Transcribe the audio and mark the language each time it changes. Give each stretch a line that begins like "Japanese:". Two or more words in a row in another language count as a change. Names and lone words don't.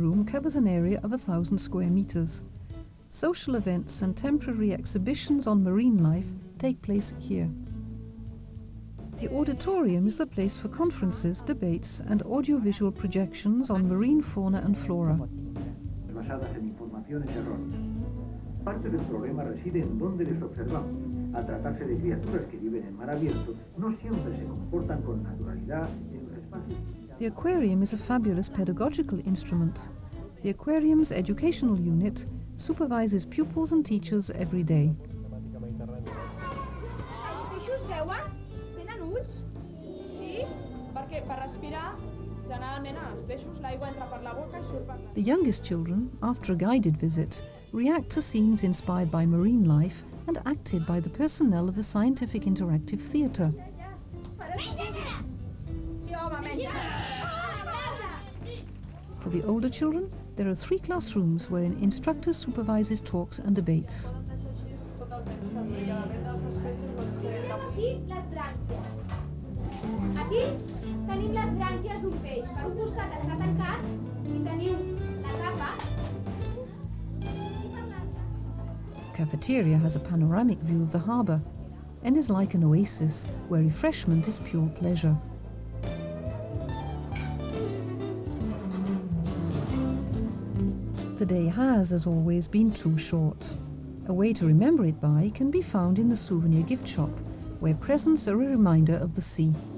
English: room covers an area of 1,000 square meters. Social events and temporary exhibitions on marine life take place here. The auditorium is the place for conferences, debates and audiovisual projections on marine fauna and flora.
Spanish: Basadas en informaciones erróneas. Parte del problema reside en dónde les observamos. Al tratarse de criaturas que viven en mar abierto, no siempre se comportan con naturalidad en los espacios.
English: The aquarium is a fabulous pedagogical instrument. The aquarium's educational unit supervises pupils and teachers every day.
Catalan: Els peixos veuen? Tenen ulls? Sí? Perquè per respirar, generalment als peixos l'aigua entra per la boca i surt per la...
English: The youngest children, after a guided visit, react to scenes inspired by marine life and acted by the personnel of the Scientific Interactive Theatre.
Catalan: Sí, home, menja!
English: For the older children, there are 3 classrooms wherein instructor supervises talks and debates.
Catalan: Aquí les brànquies. Aquí tenim les brànquies d'un peix. Per un costat està tancat i teniu la tapa.
English: Cafeteria has a panoramic view of the harbour and is like an oasis where refreshment is pure pleasure. The day has, as always, been too short. A way to remember it by can be found in the souvenir gift shop, where presents are a reminder of the sea.